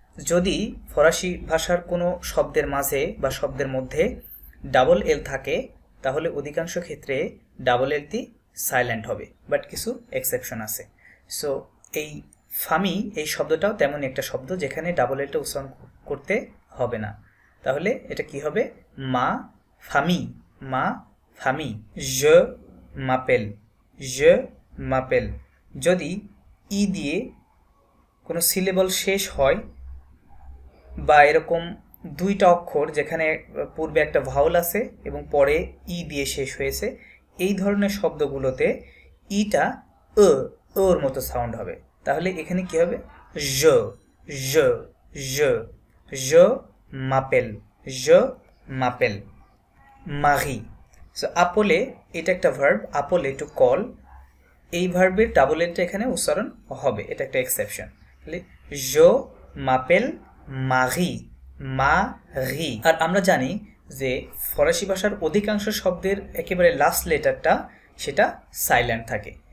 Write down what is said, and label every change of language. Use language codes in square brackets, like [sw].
[bn] যদি ফরাসি ভাষার কোনো শব্দের মাঝে বা শব্দের মধ্যে ডাবল এল থাকে তাহলে অধিকাংশ ক্ষেত্রে ডাবল এলটি সাইলেন্ট হবে, বাট কিছু এক্সেপশন আছে। সো এই ফামি এই শব্দটাও তেমন একটা শব্দ যেখানে ডাবল এলটা উচ্চারণ করতে হবে না। তাহলে এটা কি হবে? [fr] মা ফামি, মা ফামি। je m'appelle, je m'appelle। [bn] যদি ই দিয়ে কোনো সিলেবল শেষ হয় বা এরকম দুইটা অক্ষর যেখানে পূর্বে একটা ভাওয়াল আছে এবং পরে ই দিয়ে শেষ হয়েছে, এই ধরনের শব্দগুলোতে ইটা ওর মতো সাউন্ড হবে। তাহলে এখানে কি হবে? [fr] je je je je m'appelle, je m'appelle। মারি। [bn] সো আপলে এটা একটা ভার্ব, আপলে টু কল, এই ভার্বের ডাবল এলটা এখানে উচ্চারণ হবে, এটা একটা এক্সেপশন। [fr] তাহলে je m'appelle মারি, মারি। [bn] আর আমরা জানি যে ফরাসি ভাষার অধিকাংশ শব্দের একেবারে লাস্ট লেটারটা সেটা সাইলেন্ট থাকে।